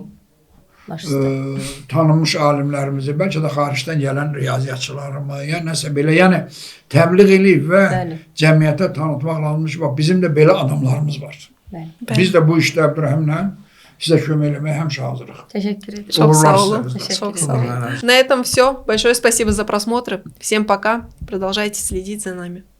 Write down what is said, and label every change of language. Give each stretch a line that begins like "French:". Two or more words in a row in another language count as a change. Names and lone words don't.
Azerbaijani: Tanınmış alimlərimizi, bəlkə də xaricdən gələn riyaziyyatçılarımı, ya nəsə belə, yəni təbliğ eləyib və cəmiyyətə tanıtmaqla almış, bizim də belə adamlarımız var. Biz də bu işdə Abdurrahimlə sizə kömək eləməyə həmişə hazırıq.
Turkish: Teşekkür ederim. Çok sağ olun. Çok сağ olun.
Russian: На этом все. Большое спасибо за просмотр. Всем пока. Продолжайте следить за нами.